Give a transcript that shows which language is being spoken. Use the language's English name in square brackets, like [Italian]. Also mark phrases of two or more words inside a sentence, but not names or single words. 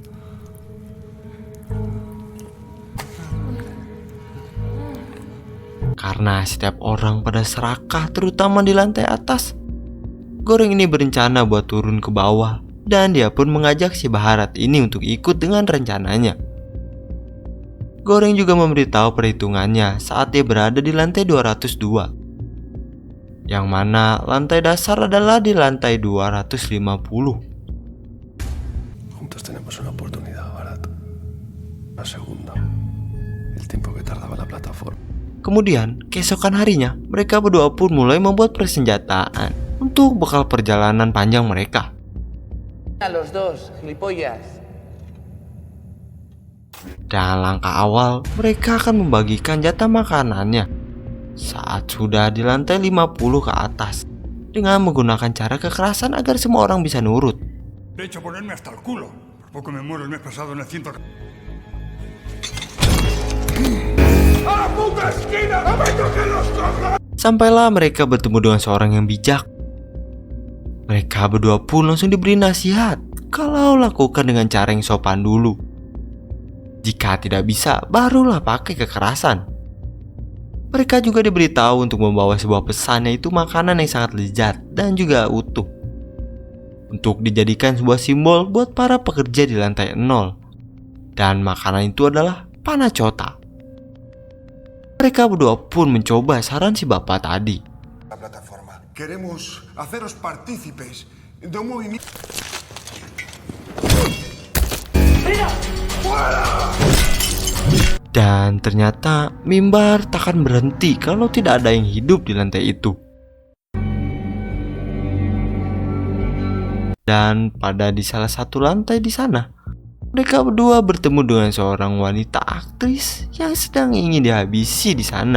[Indonesian] Karena setiap orang pada serakah, terutama di lantai atas, Goreng ini berencana buat turun ke bawah. Dan dia pun mengajak si Baharat ini untuk ikut dengan rencananya. Goreng juga memberitahu perhitungannya saat dia berada di lantai 202. Yang mana lantai dasar adalah di lantai 250. [Spanish] Juntos tenemos una oportunidad, Barat. Una segunda. El tiempo que tardaba la plataforma. [Indonesian] Kemudian, keesokan harinya, mereka berdua pun mulai membuat persenjataan untuk bekal perjalanan panjang mereka. [Spanish] A los dos, gilipollas. [Indonesian] Dan langkah awal, mereka akan membagikan jatah makanannya saat sudah di lantai 50 ke atas dengan menggunakan cara kekerasan agar semua orang bisa nurut. [Spanish] De hecho, ponerme hasta el culo. Por poco me muero el mes pasado en el 100. ¡A la puta esquina! ¡No me toquen los cojones! [Indonesian] Sampailah mereka bertemu dengan seorang yang bijak. Mereka berdua pun langsung diberi nasihat kalau lakukan dengan cara yang sopan dulu. Jika tidak bisa, barulah pakai kekerasan. Mereka juga diberitahu untuk membawa sebuah pesan, yaitu makanan yang sangat lezat dan juga utuh, untuk dijadikan sebuah simbol buat para pekerja di lantai 0. Dan makanan itu adalah panacota. Mereka berdua pun mencoba saran si bapak tadi. [Spanish] La plataforma. Queremos haceros partícipes de un movimiento. [Indonesian] Dan ternyata mimbar takkan berhenti kalau tidak ada yang hidup di lantai itu. Dan pada di salah satu lantai di sana, mereka berdua bertemu dengan seorang wanita aktris yang sedang ingin dihabisi di sana.